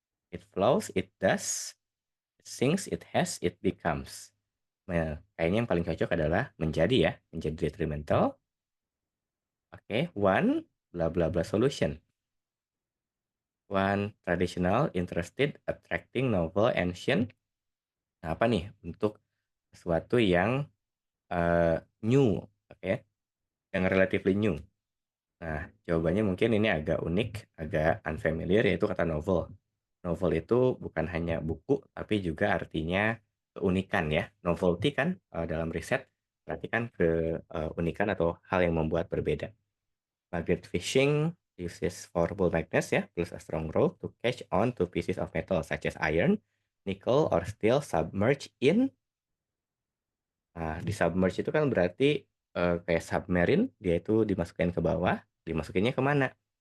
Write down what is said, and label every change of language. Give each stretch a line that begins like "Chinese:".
English: It flows, it does, it sinks, it has, it becomes.
Indonesian: Nah, kayaknya yang paling cocok adalah menjadi ya, menjadi detrimental.
English: Oke, one bla bla bla solution. One traditional, interested, attracting, novel, ancient.
Indonesian: Nah, apa nih untuk sesuatu yang new, oke, yang
English: relatively new.
Indonesian: Nah, jawabannya mungkin ini agak unik, agak unfamiliar, yaitu kata novel. Novel itu bukan hanya buku, tapi juga artinya keunikan ya. Novelty kan dalam riset berarti kan keunikan atau hal yang membuat berbeda.
English: Magnet fishing uses powerful magnets ya, plus a strong rope to catch on to pieces of metal such as iron, nickel, or steel submerged in.
Indonesian: Nah, di submerge itu kan berarti kayak submarine, dia itu dimasukkan ke bawah, dimasukinnya kemana?